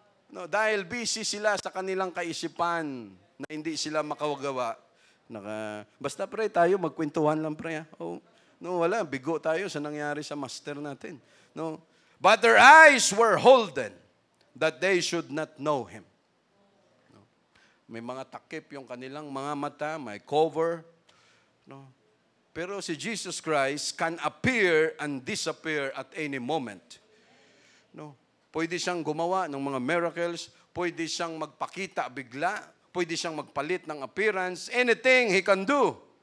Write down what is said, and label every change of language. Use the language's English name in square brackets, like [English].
[Filipino] No, dahil busy sila sa kanilang kaisipan na hindi sila makawagawa. Basta pre, tayo magkwentuhan lang pre. Oh, no, wala, bigo tayo sa nangyari sa master natin. No. [English] But their eyes were holden that they should not know him. No. [Filipino] May mga takip yung kanilang mga mata, may cover. No. [English] Pero si Jesus Christ can appear and disappear at any moment. No. [Filipino] Pwede siyang gumawa ng mga miracles, pwede siyang magpakita bigla, pwede siyang magpalit ng appearance, [English] anything He can do.